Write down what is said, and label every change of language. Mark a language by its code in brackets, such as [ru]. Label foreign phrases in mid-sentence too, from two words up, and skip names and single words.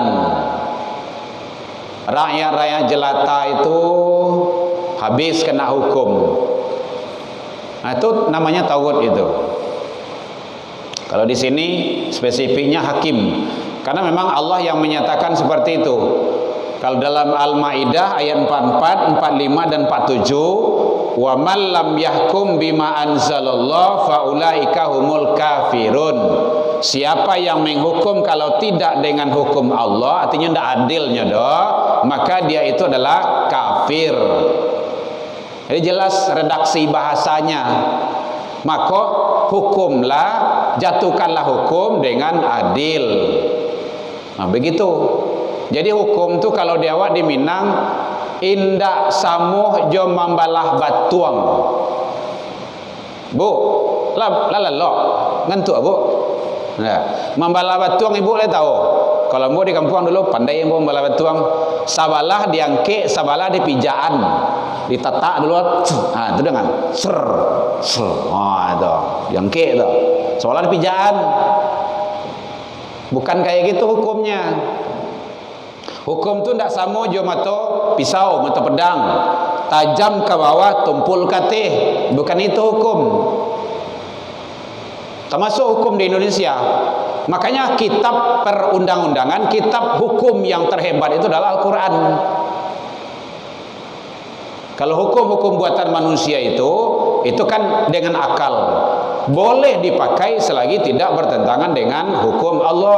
[id] Rakyat-rakyat jelata itu habis kena hukum. Itu namanya taghut itu. Kalau di sini spesifiknya hakim, karena memang Allah yang menyatakan seperti itu. Kalau dalam Al-Maidah ayat 44, 45 dan 47, [ar] ومن لم يحكم بما أنزل الله فأولئك هم الكافرون. [id] Siapa yang menghukum kalau tidak dengan hukum Allah, artinya tidak adilnya doh, maka dia itu adalah kafir. Jadi jelas redaksi bahasanya. Maka hukumlah, jatuhkanlah hukum dengan adil. Begitu. [min] Jadi hukum tu kalau di awak di Minang, indak samuh jo membalah batuang. Bu, lah ngantuk bu. [id] Nah, [min] membalah batuang [id] ibu boleh tahu. Kalau ibu di kampung dulu pandai ibu [min] membalah batuang. Sabalah diangke, sabalah dipijaan, ditatak dulu. [id] Itu dengan ser. Itu diangke itu. [min] Sabalah dipijaan. [id] Bukan kayak gitu hukumnya. [min] Hukum tu tidak sama jo mato pisau, mato pedang, tajam ke bawah, tumpul katih. [id] Bukan itu hukum. Termasuk hukum di Indonesia. Makanya kitab perundang-undangan, kitab hukum yang terhebat itu adalah Al-Quran. Kalau hukum-hukum buatan manusia itu kan dengan akal, boleh dipakai selagi tidak bertentangan dengan hukum Allah.